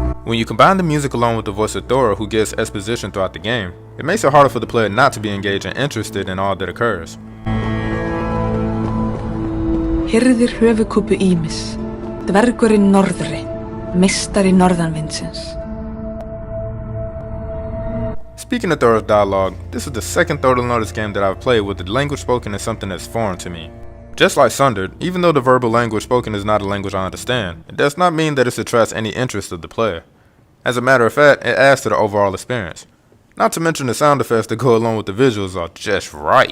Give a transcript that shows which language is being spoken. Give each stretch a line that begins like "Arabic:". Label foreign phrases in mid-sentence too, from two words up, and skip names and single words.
English: When you combine the music along with the voice of Thora, who gives exposition throughout the game, it makes it harder for the player not to be engaged and interested in all that occurs.
Icelandic: Hirðir höfuðkúpu ýmis, dvergurinn norðri, meistari norðanvindsins.
English: Speaking of Thora's dialogue, this is the second Untitled Lotus game that I've played with the language spoken as something that's foreign to me. Just like Sundered, even though the verbal language spoken is not a language I understand, it does not mean that it attracts any interest of the player. As a matter of fact, it adds to the overall experience. Not to mention the sound effects that go along with the visuals are just right.